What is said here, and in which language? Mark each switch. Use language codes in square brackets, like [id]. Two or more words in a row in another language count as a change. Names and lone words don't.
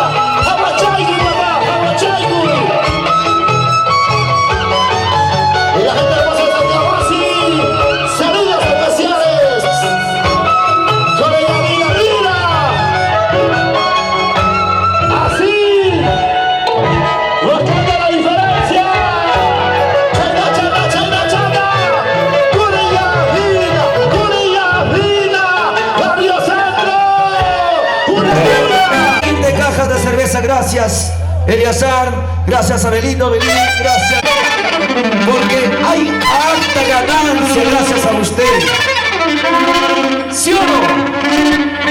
[es] Apachaigu, mamá, apachaigu. Y la gente hermosa de Tahuasi, saludos especiales. Corella Vina, mira. Así. Marcando la diferencia. Chana, chana, chana, chana. Corella Vina, Radio Centro. Una luna. 20 cajas de cerveza, gracias Eliazar, gracias Abelino, gracias. Porque hay alta ganancia gracias a usted. ¿Sí o no?